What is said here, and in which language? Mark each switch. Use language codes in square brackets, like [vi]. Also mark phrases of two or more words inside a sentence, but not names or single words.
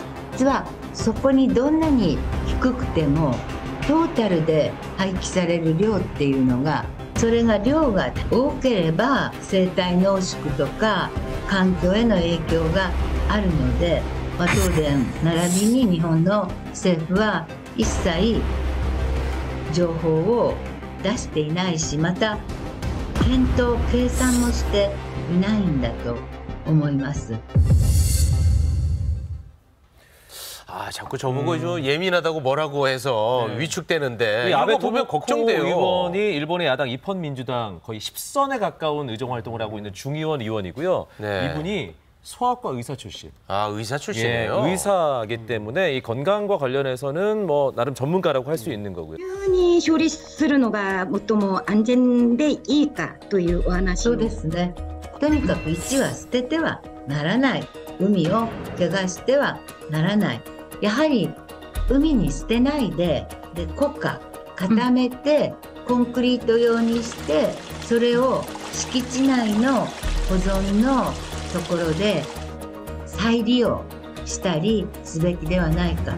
[ja] 実はそこにどんなに低くてもトータルで廃棄される量っていうのが、それが量が多ければ生体濃縮とか環境への影響があるので、東電並びに日本の政府は一切情報を出していないし、また検討計算もしていないんだと思います。 [ko] 자꾸 저보고 좀 예민하다고 뭐라고 해서 위축되는데 이거 아베 보면 걱정돼요. 의원이 일본의 야당 입헌민주당 거의 10선에 가까운 의정 활동을 하고 있는 중의원 의원이고요. 네. 이분이 소아과 의사 출신. 아, 의사 출신이에요? 예, 의사이기 때문에 이 건강과 관련해서는 뭐 나름 전문가라고 할 수 있는 거고요. [ja] 急に処理するのが最も安全でいいかというお話をそうですね。とにかく1は捨ててはならない。海を怪我してはならない。やはり海に捨てないで、固化固めて、コンクリート用にして、それを敷地内の保存のところで再利用したりすべきではないか。